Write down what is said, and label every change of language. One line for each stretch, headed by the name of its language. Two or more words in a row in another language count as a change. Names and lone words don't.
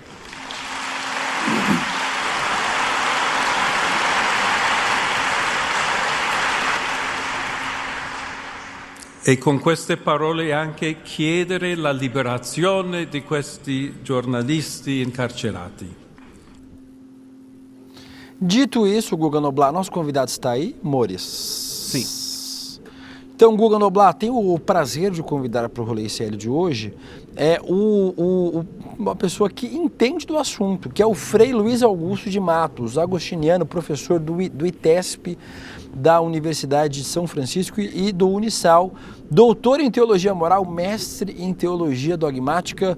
Italian: E con queste parole anche chiedere la liberazione di questi giornalisti incarcerati.
Portuguese: Dito isso, Guga Noblat, nosso convidado está aí, Mores? Sim. Então, Guga Noblat, tenho o prazer de convidar para o Rolê ICL de hoje uma pessoa que entende do assunto, que é o Frei Luiz Augusto de Matos, agostiniano, professor do ITESP, da Universidade de São Francisco e do Unisal, doutor em Teologia Moral, mestre em Teologia Dogmática.